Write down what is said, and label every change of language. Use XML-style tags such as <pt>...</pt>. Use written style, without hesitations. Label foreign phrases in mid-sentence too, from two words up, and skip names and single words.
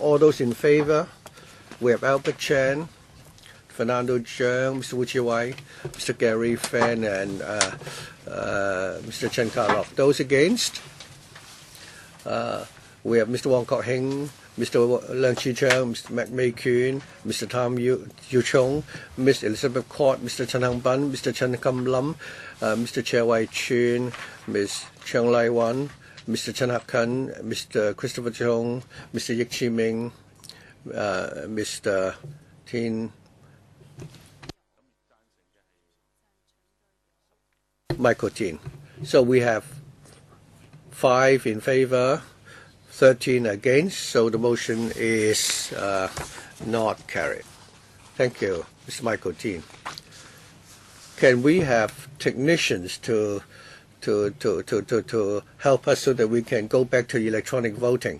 <en>All those in favor? We have Albert Chen, Fernando Cheung, Mr. Wu Chi-wai, Mr. Gary Fan, and Mr. Chen Ka-lok. Those against? We have Mr. Wong Kok Heng, Mr. Leung Chi-chung, Mr. Mac Mei Kuan, Mr. Tam Yu Chong, Ms. Elizabeth Court, Mr. Chen Hang Ban, Mr. Chen Kam Lam, Mr. Che Wai Chun, Ms. Cheng Lai Wan, Mr. Chen Hak Kan, Mr. Christopher Chong, Mr. Yik Chi Ming, Mr. Tin Michael Tin. So we have 5 in favor, 13 against, so the motion is not carried. Thank you, Mr. Michael Tin. Can we have technicians to help us so that we can go back to electronic voting?</en>